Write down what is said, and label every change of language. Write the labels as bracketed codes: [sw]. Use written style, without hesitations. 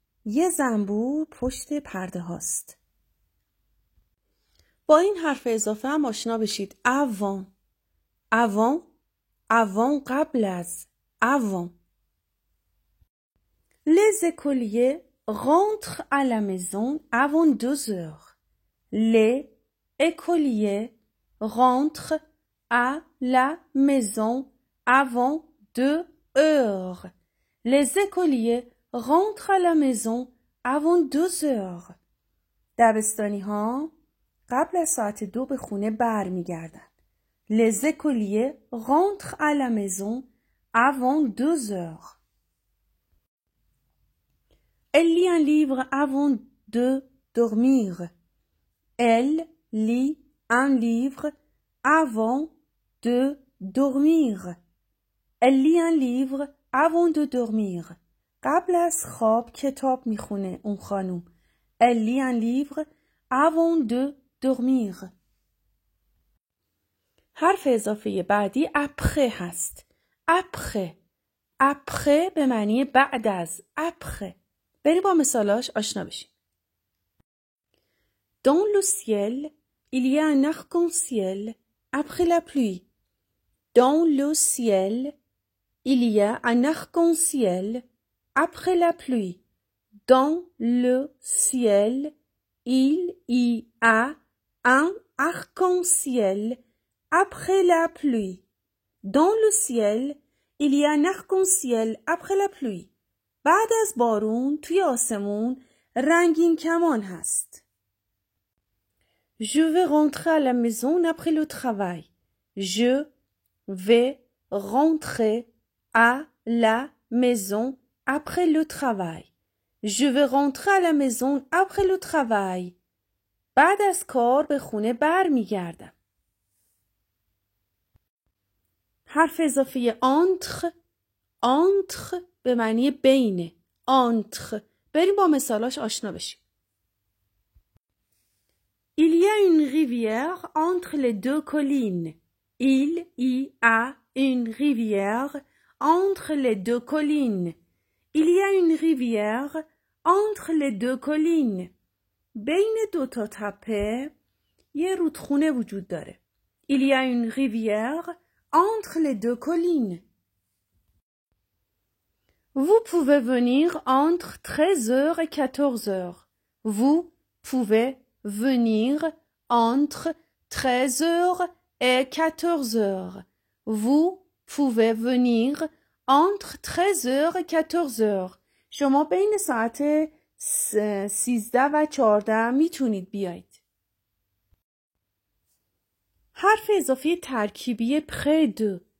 [fa] یه زنبور پشت پرده هاست. با این حرف اضافه هم آشنا بشید. avant. avant. avant قبل از. [fr] avant. Les écoliers rentrent à la maison avant 2 heures. Les écoliers rentrent à la maison avant 2 heures. Les écoliers rentrent à la maison avant 2 heures. [fa] دبستانی ها قبل از ساعت 2 به خونه برمیگردن. [fr] Les écoliers rentrent à la maison avant 2 heures. Elle lit un livre avant de dormir. Elle lit un livre avant de dormir. Elle lit un livre avant de dormir. [fa] قبل از خواب کتاب میخونه اون خانوم. [fr] Elle lit un livre avant de dormir. [fa] حرف اضافه بعدی après هست. [fr] après. [fa] après به معنی بعد از. [fr] après. [fa] بریم با مثالاش آشنا بشیم. [fr] Dans le ciel, il y a un arc-en-ciel après la pluie. Dans le ciel, il y a un arc-en-ciel après la pluie. Dans le ciel, il y a un arc-en-ciel après la pluie. Dans le ciel, il y a un arc-en-ciel après la pluie. [fa] بعد از بارون توی آسمون رنگین کمان هست. [fr] Je vais rentrer à la maison après le travail. Je vais rentrer à la maison après le travail. Je vais rentrer à la maison après le travail. [fa] بعد از کار به خونه برمیگردم. حرف اضافه entre. entre به معنی بینه. [fr] entre. [fa] بریم با مثالاش آشنا بشیم. [fr] Il y a une rivière entre les 2 collines. Il y a une rivière entre les 2 collines. Il y a une rivière entre les 2 collines. [fa] بین 2 تا تپه یه رودخونه وجود داره. [fr] Il y a une rivière entre les 2 collines. Vous pouvez venir entre 13h et 14h. Vous pouvez venir entre 13h et 14h. Vous pouvez venir entre 13h et 14h. [fa] شما بین ساعت 13 و 14 میتونید بیایید. حرف اضافی ترکیبی près de.